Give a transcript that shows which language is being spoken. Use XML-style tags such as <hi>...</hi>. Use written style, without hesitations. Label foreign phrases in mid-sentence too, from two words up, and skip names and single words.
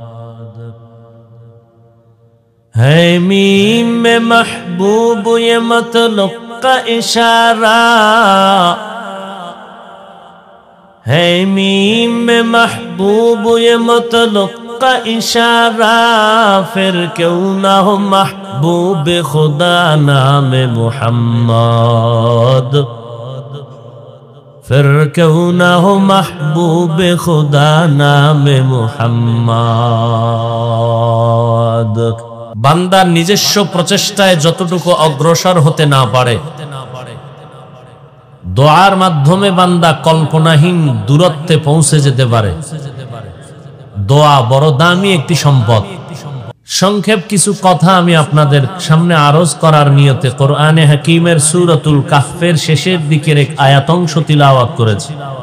<ur>ہے میم میں محبوب یہ مطلق کا اشارہ ہے میم میں محبوب یہ مطلق کا اشارہ پھر کیوں نہ ہو محبوب خدا نام محمد پھر کیوں نہ ہو محبوب خدا نام محمد</ur> <bn>বান্দার নিজস্ব প্রচেষ্টায় যতটুকু অগ্রসর হতে না পারে দোয়ার মাধ্যমে বান্দা কল্পনাহীন দূরত্বে পৌঁছে যেতে পারে। দোয়া বড় দামি একটি সম্পদ। সংক্ষেপ কিছু কথা আমি আপনাদের সামনে আরজ করার নিয়তে কোরআনে হাকিমের সূরাতুল কাহফের শেষের দিকের এক আয়াতংশ তিলাওয়াত করেছি।</bn>